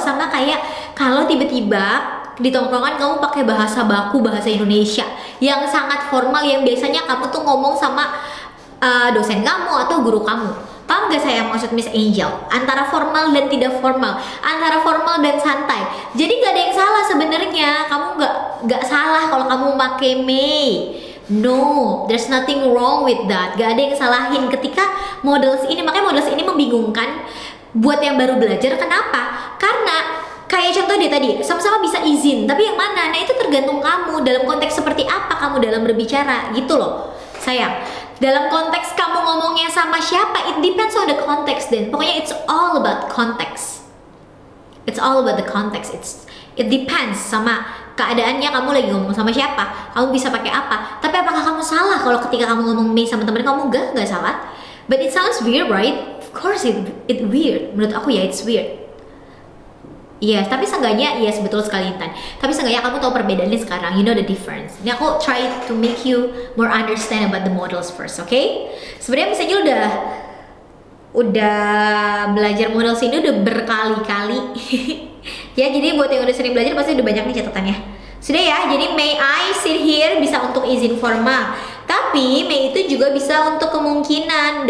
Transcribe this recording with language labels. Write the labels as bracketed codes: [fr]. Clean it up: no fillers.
[id] Sama kayak kalau tiba-tiba di tongkrongan kamu pakai bahasa baku, bahasa Indonesia yang sangat formal, yang biasanya kamu tuh ngomong sama dosen kamu atau guru kamu. Paham gak saya maksud Miss Angel? Antara formal dan tidak formal, antara formal dan santai. Jadi gak ada yang salah sebenarnya. Kamu gak salah kalau kamu pakai may. [en] No, there's nothing wrong with that. [id] Gak ada yang salahin ketika models ini. Makanya models ini membingungkan buat yang baru belajar. Kenapa? Karena kayak contoh dia tadi, sama-sama bisa izin, tapi yang mana? Nah itu tergantung kamu dalam konteks seperti apa kamu dalam berbicara, gitu loh sayang. Dalam konteks kamu ngomongnya sama siapa, [en] it depends on the context then. [id] Pokoknya [en] it's all about context. It's all about the context. It depends [id] sama keadaannya, kamu lagi ngomong sama siapa, kamu bisa pakai apa. Tapi apakah kamu salah kalau ketika kamu ngomong may sama temen kamu? Gak salah. [en] But it sounds weird, right? Of course it weird. [id] Menurut aku ya [en] it's weird. [id] Yes, tapi seenggaknya yes, betul sekali Intan. Tapi seenggaknya kamu tahu perbedaannya sekarang, [en] you know the difference. [id] Ini aku [en] try to make you more understand about the models first, okay? [id] Sebenarnya misalnya udah belajar models ini udah berkali-kali. Ya, jadi buat yang udah sering belajar pasti udah banyak nih catatannya. Sudah ya, jadi [en] may I sit here [id] bisa untuk izin formal. Tapi may itu juga bisa untuk kemungkinan.